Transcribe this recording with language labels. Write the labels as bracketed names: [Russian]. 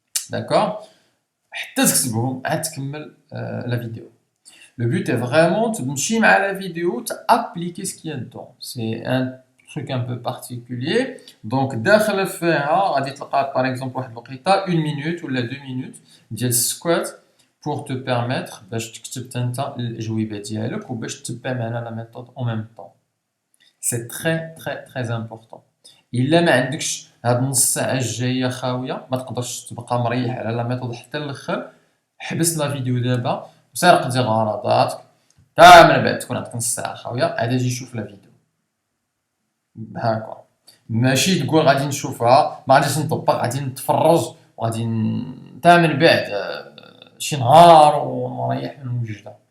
[Arabic] داكور حتى تكتبهم عاد تكمل لا فيديو. [French] Le but est vraiment [Arabic] تمشي مع [French] la vidéo t'appliquer ce qu'il y a dedans. C'est un truc un peu particulier. [Arabic] Donc داخل فيها غادي تلقى par exemple واحد الوقيته 1 minute ولا 2 minutes ديال squat [French] pour te permettre [Arabic] باش تكتب انت الاجوبه ديالك وباش تتبع معنا لا ميثود [French] en même temps. C'est très très très important. [Arabic] الا ما عندكش هاد نص ساعه الجايه خاويه ما تقدرش تبقى مريح على لا ميثود حتى الاخر، حبس لا فيديو دابا وسير قضي غرضاتك تا من بعد تكون عندك نص ساعه خاويه عاد اجي شوف لا فيديو. هاكا ماشي تقول غادي نشوفها ما غاديش نطبق، غادي نتفرج وغادي تا من بعد شي نهار ونريح من وجده.